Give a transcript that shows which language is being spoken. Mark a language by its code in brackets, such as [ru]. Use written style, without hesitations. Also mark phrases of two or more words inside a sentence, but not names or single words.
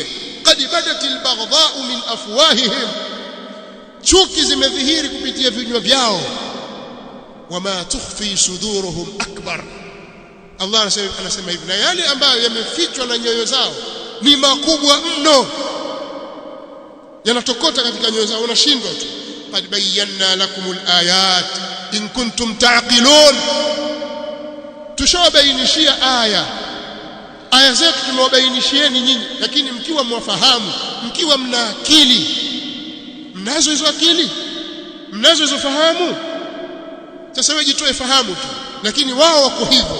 [ar] قد بدت البغضاء من أفواههم, [sw] chuki zimedhihiri kupitia vinywa vyao. [ar] وما تخفي صدورهم أكبر, [sw] Allah anasema hivi, na yale ambayo yamefichwa na nyoyo zao ni makubwa mno, yanatokota katika nyoyo zao, wanashindwa tu. [ar] قد بينا لكم الآيات إن كنتم تعقلون, [sw] tushawabainishia aya zetu tumewabainishieni nyinyi, lakini mkiwa mwafahamu, mkiwa mna akili. Mnazo hizo akili, mnazo hizo fahamu. Sasa wewe jitoe fahamu tu, lakini wao wako hivyo.